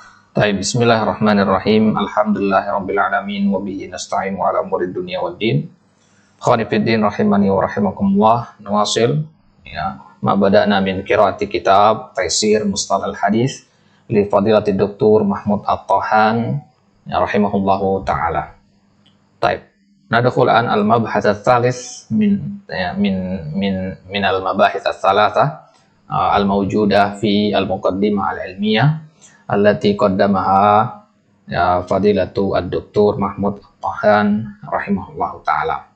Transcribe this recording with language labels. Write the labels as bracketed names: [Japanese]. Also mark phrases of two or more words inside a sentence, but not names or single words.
[Arabic] بسم الله الرحمن الرحيم. الحمد لله رب العالمين وبه نستعين على أمور الدنيا والدين. خنفدين رحمني ورحمكم الله. نواصل يا، ما بدأنا من قراءة كتاب تيسير مصطلح الحديث لفضيلة الدكتور. محمود الطحان يا، رحمه الله تعالى. طيب. ندخل عن المبحث الثالث من المباحث الثلاثة الموجودة في المقدمة العلمية التي قدمها يا فضيلة الدكتور محمود الطحان رحمه الله تعالى.